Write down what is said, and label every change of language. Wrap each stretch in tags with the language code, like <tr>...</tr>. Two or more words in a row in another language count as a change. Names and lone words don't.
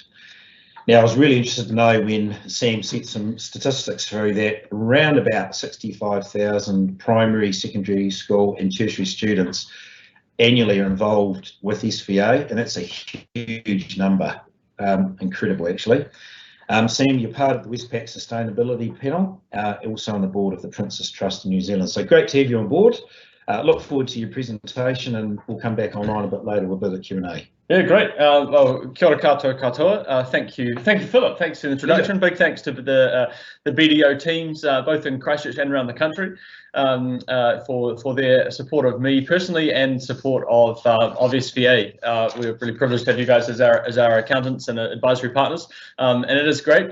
<en>Now, I was really interested to know when Sam set some statistics through that around about 65,000 primary, secondary school and tertiary students annually are involved with SVA, and that's a huge number, incredible actually. Sam, you're part of the Westpac Sustainability Panel, also on the board of the Prince's Trust in New Zealand. So great to have you on board. Look forward to your presentation, and we'll come back online a bit later with a bit of Q&A. Yeah, great. Well,</en> <mi>kia ora katoa.</mi> <en>Thank you, Philip. Thanks for the introduction. Big thanks to the BDO teams, both in Christchurch and around the country, for their support of me personally and support of SVA. We're really privileged to have you guys as our accountants and advisory partners, and it is great.</en>